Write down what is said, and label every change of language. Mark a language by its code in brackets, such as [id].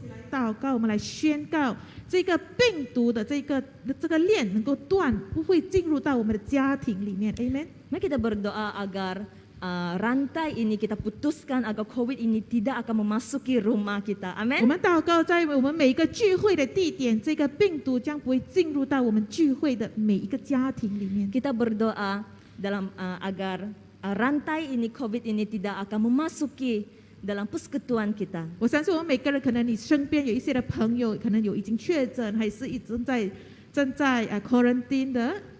[zh] 祷告，我们来宣告这个病毒的这个链能够断，不会进入到我们的家庭里面。 [en] Amen。 [ms] Mari kita berdoa agar rantai ini kita putuskan agar COVID ini tidak akan memasuki rumah kita. [zh] 我 [ms] Amin. [zh] 们祷告，在我们每一个聚会的地点，这个病毒将不会进入到我们聚会的每一个家庭里面。 [ms] Kita berdoa dalam agar rantai ini COVID ini tidak akan memasuki dalam persekutuan kita. [zh] 我相信我们每个人，可能你身边有一些的朋友，可能有已经确诊，还是正在quarantine 的。